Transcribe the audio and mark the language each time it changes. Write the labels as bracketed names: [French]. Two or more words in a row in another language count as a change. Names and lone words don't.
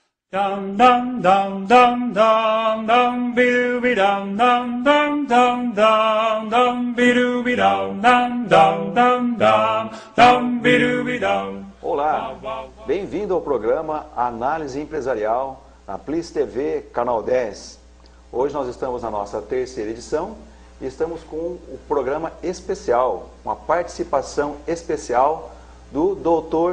[Portuguese] Dum dum dum dum dum dum be dum dum dum dum dum dum be dum dum dum dum dum dum be dum. Olá, bem-vindo ao programa Análise Empresarial na Plis TV, canal 10. Hoje nós estamos na nossa terceira edição e estamos com o programa especial, uma participação especial do Dr.